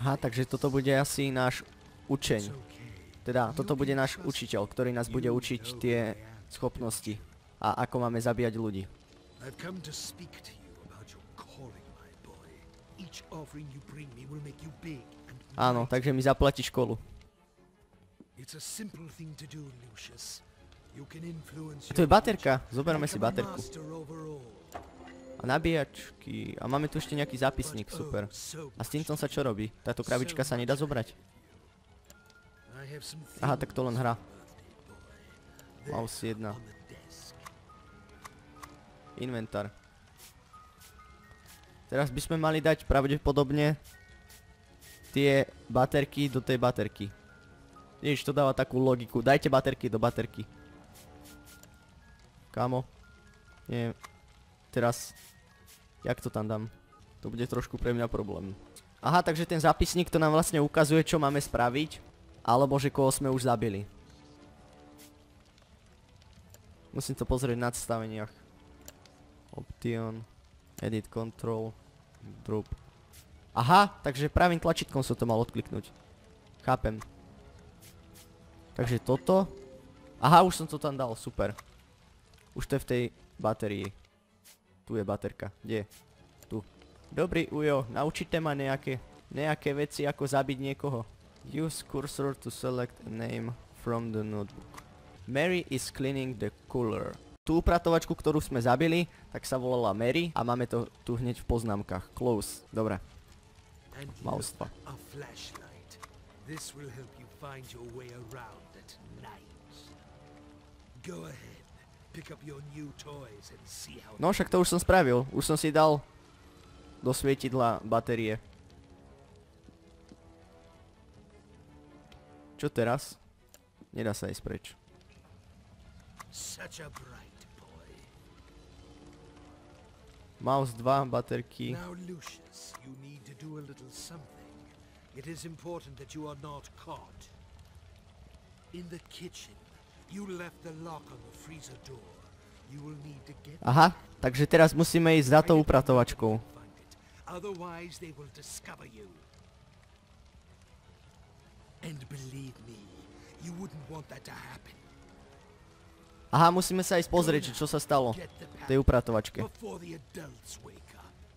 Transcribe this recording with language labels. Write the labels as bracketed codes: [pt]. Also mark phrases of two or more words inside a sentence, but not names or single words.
[sk] Aha, takže toto bude asi náš učeň. okay. Teda, toto bude náš učiteľ, ktorý nás bude učiť tie schopnosti a ako máme zabíjať ľudí. [en] I've come to speak to you about your calling, my boy. Each offering you bring me will make you big and [sk] Áno, [en] mighty. [sk] takže mi zaplatí školu. [en] It's a simple thing to do, Lucius. You can influence [sk] To je [en] your [sk] baterka, [en] future, [sk] zoberme si [en] become a [sk] baterku. [en] master over all. [sk] A nabíjačky. A máme tu ešte nejaký zápisník, super. A s týmto sa čo robí? Táto krabička sa nedá zobrať. [en] I have some [sk] Aha, tak to len [en] things [sk] hra. [en] for your birthday, boy. There [sk] Mouse 1. [en] on the desk. [sk] Inventár. Teraz by sme mali dať pravdepodobne tie baterky do tej baterky. Ježiš, to dáva takú logiku. Dajte baterky do baterky. Kámo. Nie. Teraz. Jak to tam dám? To bude trošku pre mňa problém. Aha, takže ten zápisník to nám vlastne ukazuje, čo máme spraviť. Alebo že koho sme už zabili. Musím to pozrieť v nadstaveniach. [en] Option. Edit control. Drop. [sk] Aha, takže pravým tlačítkom som to mal odkliknúť. Chápem. Takže toto. Aha, už som to tam dal, super. Už to je v tej batérii. Tu je baterka, kde je? Tu. Dobrý Ujo, naučite ma nejaké veci, ako zabiť niekoho. [en] Use cursor to select a name from the notebook. Mary is cleaning the cooler. [sk] Tú upratovačku, ktorú sme zabili, tak sa volala Mary a máme to tu hneď v poznámkach. Close. Dobre. [en] And Mouse look, 2. a flashlight. This will help you find your way around at night. Go ahead, pick up your new toys and see how. [sk] No však to už som spravil. Už som si dal do svietidla batérie. Čo teraz? Nedá sa ísť preč. [en] Such a bright boy. [sk] Mouse 2, baterky. [en] Now, Lucius, you need to do a little something. It is important that you are not caught. In the kitchen, you left the lock on the freezer door. You will need to get [sk] Aha, takže teraz musíme ísť za tou upratovačkou. [en] find it. Otherwise, they will discover you. And believe me, you wouldn't want that to happen. [sk] Aha, musíme sa ísť pozrieť, čo sa stalo [en] Get the [sk] v tej upratovačke. [en] before the adults wake up.